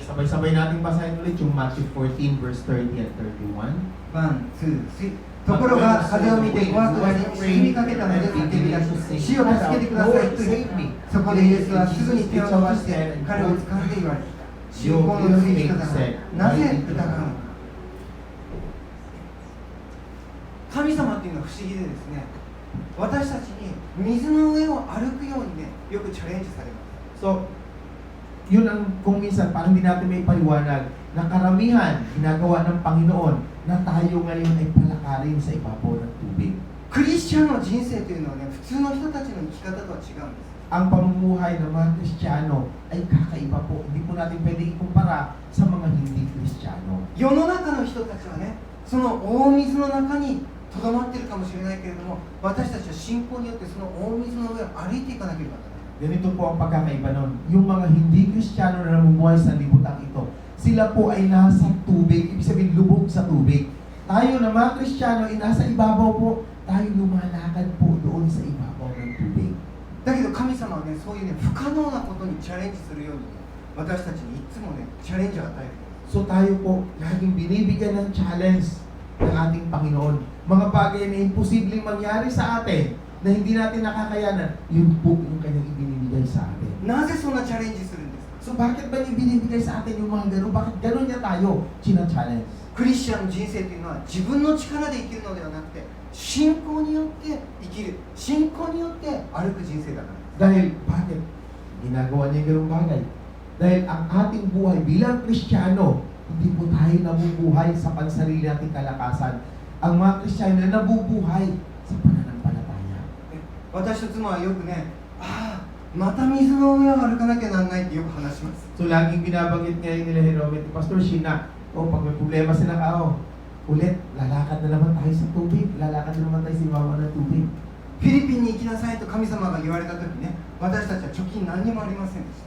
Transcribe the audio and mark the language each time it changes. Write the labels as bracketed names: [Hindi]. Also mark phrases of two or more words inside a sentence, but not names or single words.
[Filipino] Okay, sabay-sabay natin basahin ulit yung Matthew 14 verse 30 and 31. [Japanese] 1、2、3。ところが風を見て怖くなり沈みかけたので叫び出し、主を助けてくださいと言い、そこでイエスはすぐに手を伸ばして彼を掴んで言われ、信仰の良い人だなぜ疑うのか。神様っていうのは不思議でですね、私たちに水の上を歩くようにね、よくチャレンジされます。 [Filipino] So, yun ang kung minsan parang hindi natin may paliwanag na karamihan ginagawa ng Panginoon na tayo ngayon ay palakarin sa ibabaw ng tubig. [Japanese] クリスチャンの人生というのはね、普通の人たちの生き方とは違うんです。 [Filipino] Ang pamumuhay ng mga Kristiyano ay kakaiba po. Hindi po natin pwede ikumpara sa mga hindi Kristiyano. [Japanese] 世の中の人たちはね、その大水の中にとどまっているかもしれないけれども、私たちは信仰によってその大水の上を歩いていかなければならない。 [Filipino] Ganito po ang pagkakaiba nun. Yung mga hindi Kristiyano na namumuhay sa libutan ito, sila po ay nasa tubig, ibig sabihin lubog sa tubig. Tayo na mga Kristiyano ay nasa ibabaw po, tayo lumalakad po doon sa ibabaw ng tubig. [Japanese] だけど神様はね、そういうね、不可能なことにチャレンジするようにね、私たちにいつもね、チャレンジを与える。 [Filipino] So tayo po, laging binibigyan ng challenge ng ating Panginoon. Mga bagay na imposibleng mangyari sa atin, na hindi natin nakakayanan, yun po yung kanyang ibinibigay sa atin. [Japanese] なぜそんなチャレンジするんですか。 [Filipino] So bakit ba niya ibinibigay sa atin yung mga gano'n? Bakit gano'n niya tayo china-challenge? [Japanese] クリスチャンの人生というのは自分の力で生きるのではなくて、信仰によって生きる、信仰によって歩く人生だから。 [Filipino] Dahil bakit ginagawa niya yung gano'ng bagay? Dahil ang ating buhay bilang Kristiyano, hindi po tayo nabubuhay sa pansarili nating kalakasan. Ang mga Kristiyano na nabubuhay sa pananampalataya. [Japanese] 私と妻はよくね、ああ、また水の上を歩かなきゃなんないってよく話します。 [Filipino] So laging binabanggit ngayon nila Jerome at Pastor Sheena, pag may problema sila ulit, lalakad na naman tayo sa tubig, lalakad na naman tayo sa ibabaw ng tubig. [Japanese] フィリピンに行きなさいと神様が言われた時ね、私たちは貯金何にもありませんでした。